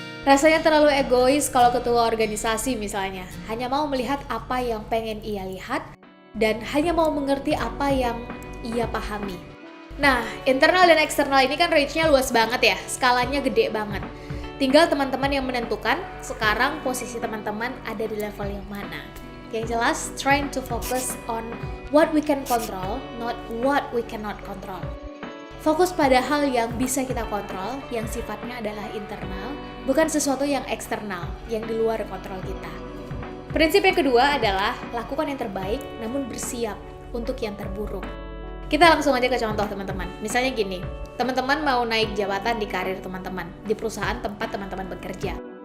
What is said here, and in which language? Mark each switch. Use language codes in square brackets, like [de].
[id] Rasanya terlalu egois kalau ketua organisasi misalnya, hanya mau melihat apa yang pengen ia lihat dan hanya mau mengerti apa yang ia pahami. Nah, internal dan eksternal ini kan range-nya luas banget ya, skalanya gede banget. Tinggal teman-teman yang menentukan sekarang posisi teman-teman ada di level yang mana. Yang jelas, [en] trying to focus on what we can control, not what we cannot control. [id] Fokus pada hal yang bisa kita kontrol, yang sifatnya adalah internal, bukan sesuatu yang eksternal, yang di luar kontrol kita. Prinsip yang kedua adalah lakukan yang terbaik, namun bersiap untuk yang terburuk. Kita langsung aja ke contoh teman-teman. Misalnya gini, teman-teman mau naik jabatan di karir teman-teman, di perusahaan tempat teman-teman bekerja.